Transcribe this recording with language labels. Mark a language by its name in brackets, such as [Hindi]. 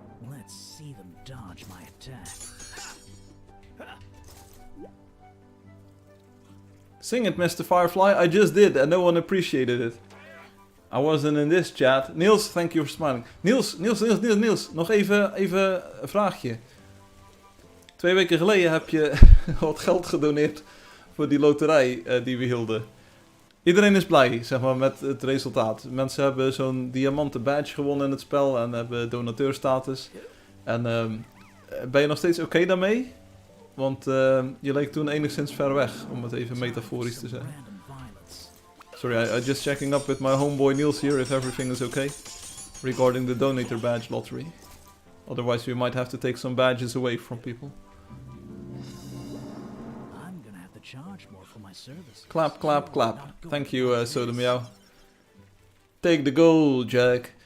[English] Let's see them dodge my attack. Sing it, Mr. Firefly. I just did and no one appreciated it. I wasn't in this chat. Niels, thank you for smiling. [Dutch] Niels. Nog even een vraagje. 2 weken geleden heb je wat geld gedoneerd voor die loterij die we hielden. Iedereen is blij, zeg maar, met het resultaat. Mensen hebben zo'n diamanten badge gewonnen in het spel en hebben donateurstatus. En ben je nog steeds oké daarmee? Want je leek toen enigszins ver weg, om het even metaforisch te zeggen. [English] Sorry, I just checking up with my homeboy Niels here if everything is okay. Regarding the donator badge lottery. Otherwise we might have to take some badges away from people. I'm gonna have to charge more for my service. Clap, clap, clap. Thank you, Soda Meow. Take the gold, Jack.